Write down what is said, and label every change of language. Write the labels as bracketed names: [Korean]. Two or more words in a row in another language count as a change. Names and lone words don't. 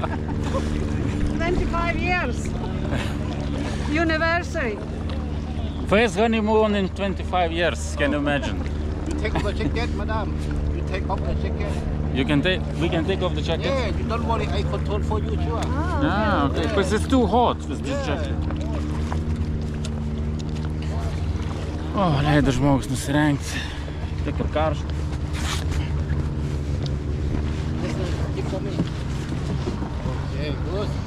[English] 25 years. Anniversary. First honeymoon in 25 years, can you imagine? You take off the jacket, madam. You take off the jacket. We can take off the jacket? Yeah, you don't worry, I control for you, sure. Ah, okay. Because it's too hot with this jacket. [Lithuanian] O, leido žmogus nusirengti. Tik ir karšta. [English] Okay, good.